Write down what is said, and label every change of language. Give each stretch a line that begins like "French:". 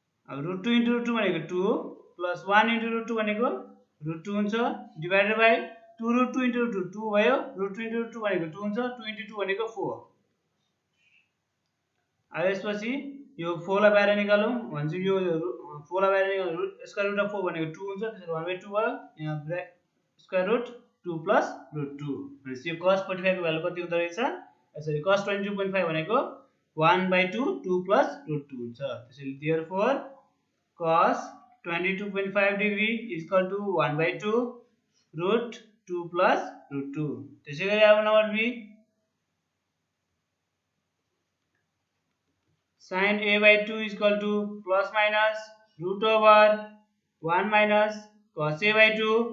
Nepali: अब root 2 into root 2 भनेको 2 plus 1 into root 2 भनेको root 2 हुन्छ
English: divided by 2 root 2 into root 2
Nepali: भयो. root 2 into root 2 भनेको 2 हुन्छ 2 into 2 भनेको 4. अब यसपछि यो 4 लाई बाहिर निकालौं भन्छ यो 4 लाई बाहिर निकाल्नु स्क्वायर रुट अफ 4 भनेको 2 हुन्छ त्यसैले 1/2 भयो. यहाँ स्क्वायर रुट 2 plus root 2. भनेपछि यो cos 45 को भ्यालु कति हुँदो रहेछ यसरी cos 22.5 भनेको 1/2 2 plus root 2 हुन्छ.
English: त्यसैले therefore cos 22.5 degree is equal to 1/2 root 2 plus root 2.
Nepali: त्यसैगरी अब number B
English: sin A by 2 is equal to plus minus root over 1 minus cos A by 2.